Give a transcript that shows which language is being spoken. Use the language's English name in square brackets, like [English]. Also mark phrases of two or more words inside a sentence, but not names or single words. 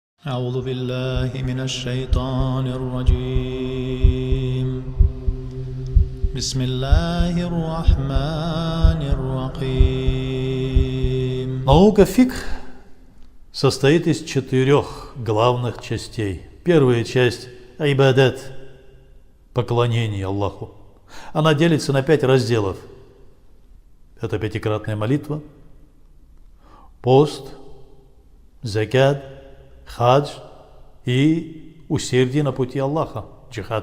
[Arabic] أعوذ بالله من الشيطان الرجيم بسم الله الرحمن الرحيم. [Russian] Наука фикх состоит из 4 главных частей. Первая часть – айбадат, поклонение Аллаху. Она делится на 5 разделов. Это пятикратная молитва, пост, закят, хадж и усердие на пути Аллаха, джихад.